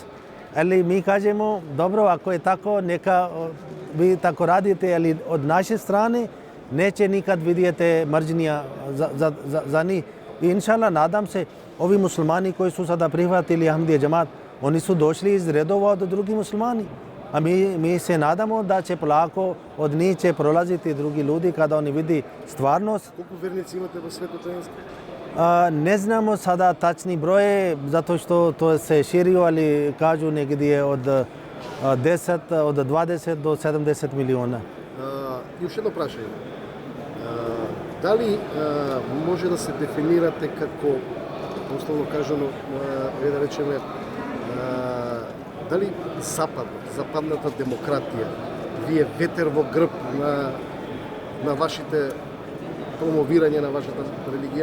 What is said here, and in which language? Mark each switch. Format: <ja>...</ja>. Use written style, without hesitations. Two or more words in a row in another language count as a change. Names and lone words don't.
<bs>Ali mi kažemo, dobro, ako je tako, neka vi tako radite, ali od naše strane neće nikad vidjeti mržnja za njih. I inšallah, nadam se, ovi muslimani koji su sada prihvatili Ahmadija džemat, oni su došli iz redova od drugih muslimani. A mi se nadamo da će polako od njih će prolaziti drugi ljudi kada oni vidi stvarnost.</bs> <mk>Колку верници имате во светот тајнски?</mk> <bs>Ne znamo sada tačni broj, zato što to se širio, ali kažu negdje od 20 do 70 miliona. Još jedno</bs> <mk>prašање. Дали може да се дефинирате како, условно кажано, да речеме, дали западната демократија ви е ветер во грб на вашите промовирање на вашата религија?</mk>